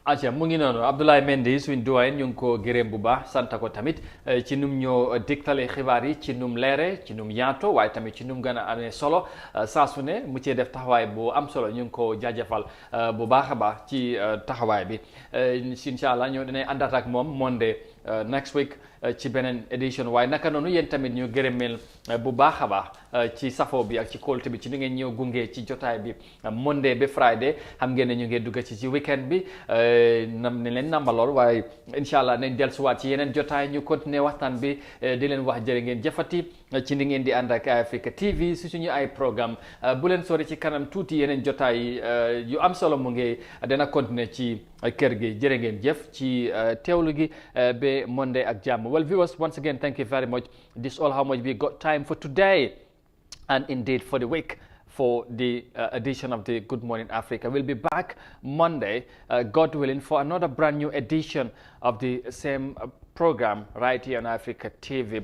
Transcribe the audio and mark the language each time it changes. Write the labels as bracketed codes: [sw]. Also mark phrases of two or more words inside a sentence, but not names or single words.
[wo] atia mu ngi noonu Abdoulaye Mendy suñ doyen ñu ngi ko gërëm bu baax sant ko tamit ci num ñoo digtale xibaar yi ci num leere ci num yaato waaye tamit ci num gën a amee solo saa su ne mu cee def taxawaay bu am solo ñu ngi ko jaajëfal bu baax a baax ci taxawaay bi [ar] إن شاء الله [wo] ñoo dinañ àndaat ak moom [en] Monday next week [wo] ci beneen édition waaye naka noonu yéen tamit ñu gërëmeel bu baax a baax ci safo bi ak ci kóolute bi ci ni ngeen ñëw gunge ci jotaay bi Monday ba Friday xam ngeen ne ñu ngi dugg ci weekend bi nam ne leen nambalool waaye [ar] إن شاء الله [wo] nañ dellusiwaat ci yeneen jotaay ñu continuer waxtaan bi di leen wax jërë ngeen jëfati ci ni ngeen di ànd ak Africa TV si suñu ay programme bu leen sori ci kanam tuuti yeneen jotaay yu am solo mu ngi dana continuer ci kër gi jërë ngeen jëf ci teewlu gi ba Monday ak jàmm. [en] Well, viewers, once again, thank you very much. This is all how much we got time for today and indeed for the week for the edition of the Good Morning Africa. We'll be back Monday, God willing, for another brand new edition of the same program right here on Africa TV.